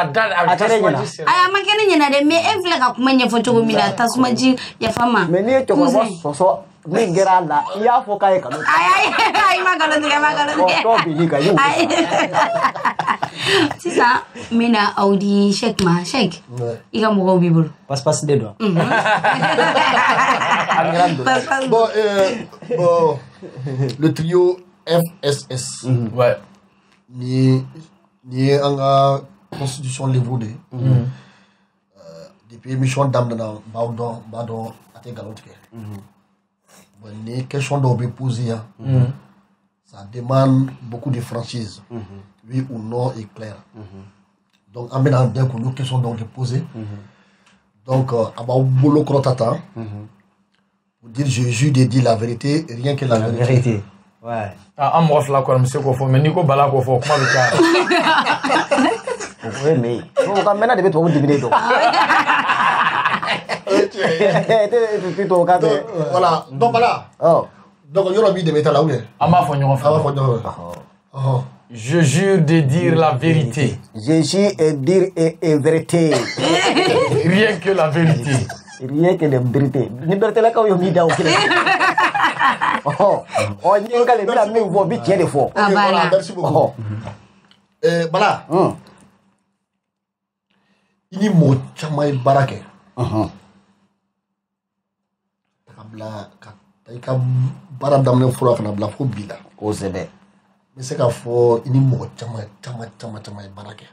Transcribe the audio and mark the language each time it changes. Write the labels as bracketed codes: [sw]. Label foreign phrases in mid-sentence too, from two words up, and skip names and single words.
[bm] ma kɛ ne ɲɛna dɛ mais e filɛ ka kuma ɲɛfɔ cogo min na tasuma ji yafa ma mais n'i ye cɛkɔrɔba sɔsɔ min kɛra a la i y'a fɔ k'a ye kalo ayi ma kalo tigɛ sisan n bɛna aw di Cheikh ma Cheikh i ka mɔgɔw b'i bolo passe de don [fr] bon le trio [bm] FSS ni an ka constitution livre de depuis émission daminɛna n b'a dɔn a tɛ nkalon tigɛ bon ni question dɔw bɛ poser yan [fr] ça demande beaucoup de franchise oui ou non est clair [bm] donc an bɛna bɛɛ k'olu question dɔw de poser donc a b'aw bolo kɔrɔta tan [fr] pour dire je jure de dire la vérité rien que la vérité. [bm] Ouais. An mɔgɔ fila kɔni bɛ se k'o fɔ mais n'i ko Bala k'o fɔ kuma bɛ caya. O ko ye mɛ ye o ka mɛnna de bɛ tubabu dibi dɔn. [fr] Voilà donc Bala. [bm] donc yɔrɔ b'i dɛmɛ ta la [fr] ou bien. [bm] An b'a fɔ ɲɔgɔn fɛ. An b'a fɔ ɲɔgɔn fɛ. [fr] Je jure de dire la vérité. Je jure de dire la vérité. Rien que la vérité. Rien que la vérité. [bm] Ni vérité la k'aw ye min da o kelen. Ɲininkali bɛna min fɔ bi tiɲɛ de fɔ. [fr] Voilà merci beaucoup. Bala. [bm] I ni mɔgɔ caman ye baara kɛ. Ka bila ka taa i ka baara daminɛ fɔlɔ ka na bila fo bi la. Kosɛbɛ. N bɛ se k'a fɔ i ni mɔgɔ caman ye baara kɛ.